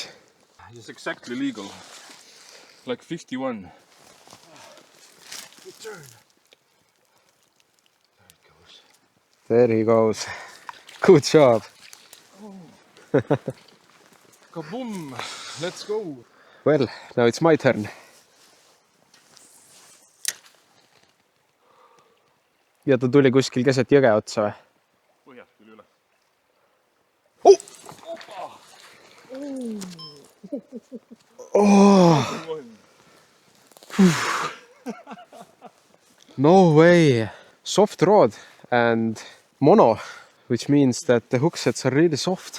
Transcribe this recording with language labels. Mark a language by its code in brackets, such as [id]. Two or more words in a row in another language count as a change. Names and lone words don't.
[en] It's exactly legal. Like 51. Good turn. There it goes. There he goes. Good job. Kaboom! Let's go! Well, now it's my turn. [et] Ja ta tuli kuskil keset jõge otsa või? Põhjast tuli üles. Oh! Oh. [en] No way. Soft rod and mono, which means that the hook sets are really soft.